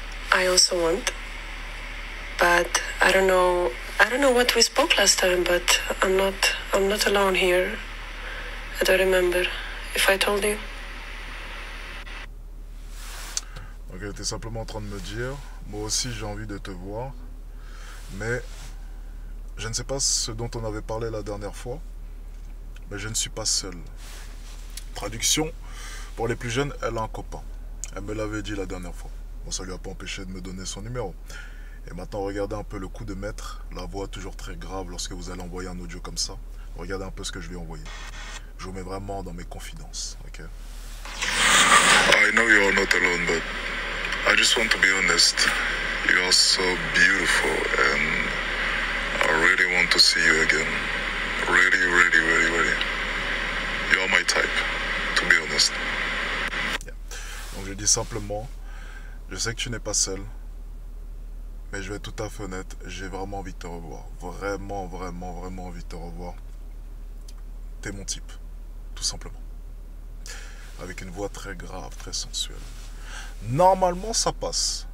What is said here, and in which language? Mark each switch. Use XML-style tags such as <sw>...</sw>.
<en>I also want, but I don't know what we spoke last time, but I'm not alone here. I don't remember if I told you.</en> <fr>Donc elle était simplement en train de me dire, moi aussi j'ai envie de te voir, mais je ne sais pas ce dont on avait parlé la dernière fois, mais je ne suis pas seul. Traduction, pour les plus jeunes, elle a un copain. Elle me l'avait dit la dernière fois. Bon, ça lui a pas empêché de me donner son numéro. Et maintenant, regardez un peu le coup de maître, la voix toujours très grave lorsque vous allez envoyer un audio comme ça. Regardez un peu ce que je lui ai envoyé. Je vous mets vraiment dans mes confidences, ok?</fr> <en>I know you are not alone, but I just want to be honest. You are so beautiful and I really want to see you again. Really, really, really, really. You are my type, to be honest. Yeah.</en> <fr>Donc je dis simplement, je sais que tu n'es pas seul, mais je vais être tout à fait honnête, j'ai vraiment envie de te revoir. Vraiment, vraiment, vraiment envie de te revoir. T'es mon type, tout simplement. Avec une voix très grave, très sensuelle. Normalement, ça passe.</fr>